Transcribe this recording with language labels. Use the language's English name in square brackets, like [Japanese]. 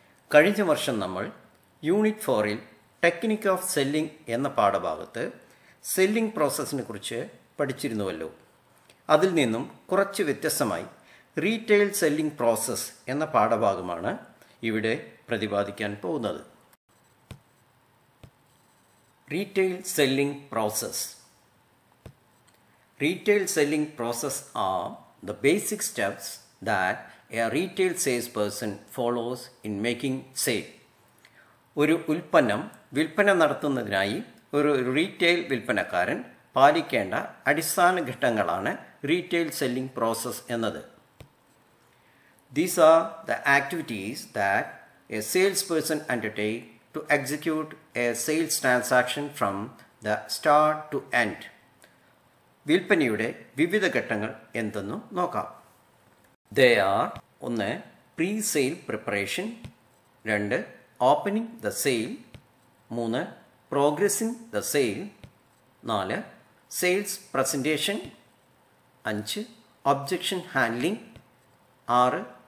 [Malayalam] കഴിഞ്ഞ വർഷം നമ്മൾ യൂണിറ്റ് 4-ൽ ടെക്നിക് ഓഫ് സെല്ലിംഗ് എന്ന പാഠഭാഗത്ത് സെല്ലിംഗ് പ്രോസസ്സിനെ കുറിച്ച് പഠിച്ചിരുന്നുവല്ലോ. അതിൽ നിന്നും കുറച്ച് വ്യത്യസ്തമായി റീറ്റെയിൽ സെല്ലിംഗ് പ്രോസസ്സ് എന്ന പാഠഭാഗമാണ് ഇവിടെ പ്രതിപാദിക്കാൻ പോകുന്നത്. [English] Retail selling process. Retail selling process are the basic steps that a retail salesperson follows in making sale. [Malayalam] ഒരു ഉൽപ്പന്നം വിൽപ്പന നടത്തുന്നതിനായി ഒരു റീറ്റെയിൽ വിൽപ്പനക്കാരൻ പാലിക്കേണ്ട അടിസ്ഥാന ഘട്ടങ്ങളാണ് റീറ്റെയിൽ സെല്ലിംഗ് പ്രോസസ് എന്നത്. [English] These are the activities that a salesperson undertakes to execute a sales transaction from the start to end. [Malayalam] വിൽപ്പനയുടെ വിവിധ ഘട്ടങ്ങൾ എന്തെന്നും നോക്കാം. [English] They are 1. Pre-sale preparation, 2. Opening the sale, 3. Progressing the sale, 4. Sales presentation, 5. Objection handling, 6.